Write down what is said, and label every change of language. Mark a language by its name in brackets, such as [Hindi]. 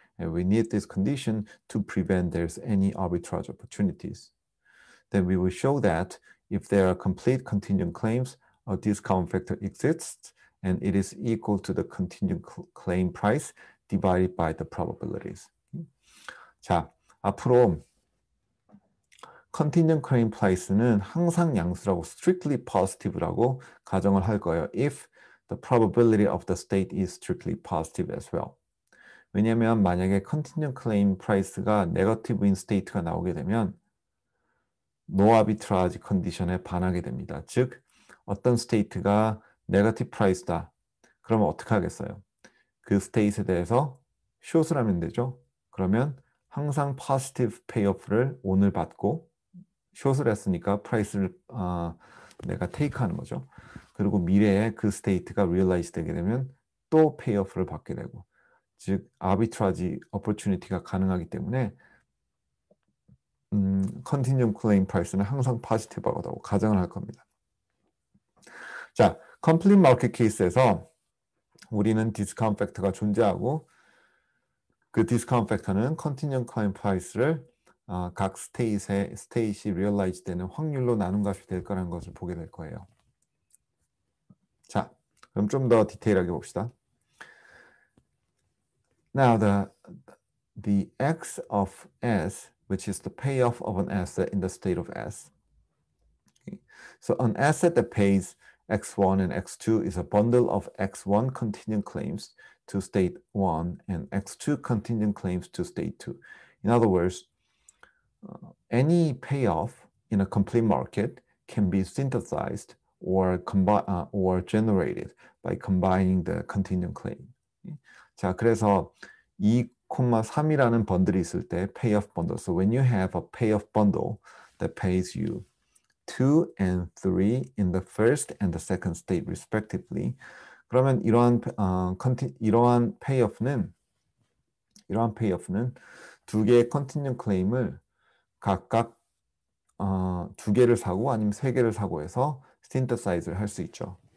[English] And we need this condition to prevent there's any arbitrage opportunities. Then we will show that if there are complete contingent claims, a discount factor exists, and it is equal to the contingent claim price divided by the probabilities. [Korean] 자, 앞으로 contingent claim price는 항상 양수라고 [English] strictly positive [Korean] 라고 가정을 할 거예요. [English] If the probability of the state is strictly positive as well. [Korean] 왜냐하면 만약에 contingent claim price가 negative인 state가 나오게 되면 no arbitrage 컨디션에 반하게 됩니다. 즉 어떤 state가 negative price다. 그러면 어떻게 하겠어요? 그 state에 대해서 short을 하면 되죠. 그러면 항상 positive payoff를 오늘 받고 숏을 했으니까 프라이스를 내가 테이크하는 거죠. 그리고 미래에 그 스테이트가 리얼라이즈 되게 되면 또 페이오프를 받게 되고, 즉 아비트라지 어퍼튜니티가 가능하기 때문에 컨티뉴엄 클레임 프라이스는 항상 포지티브하다고 가정을 할 겁니다. 자, 컴플릿 마켓 케이스에서 우리는 디스카운트 팩터가 존재하고 그 디스카운트 팩터는 컨티뉴엄 클레임 프라이스를 각 스테이시 리얼라이즈 되는 확률로 나눈 값이 될 거라는 것을 보게 될 거예요. 자, 그럼 좀 더 디테일하게 봅시다. [English] Now the X of S, which is the payoff of an asset in the state of S. Okay. So an asset that pays X1 and X2 is a bundle of X1 contingent claims to state 1 and X2 contingent claims to state 2. In other words, any payoff in a complete market can be synthesized or generated by combining the contingent claim. [Korean] 자, 그래서 2,3이라는 번들이 있을 때 payoff bundle. [English] So when you have a payoff bundle that pays you 2 and 3 in the first and the second state respectively, [Korean] 그러면 이러한 payoff는 두 개의 contingent claim을 각각 2개를 사고 아니면 3개를 사고 해서 synthesize를 할 수 있죠.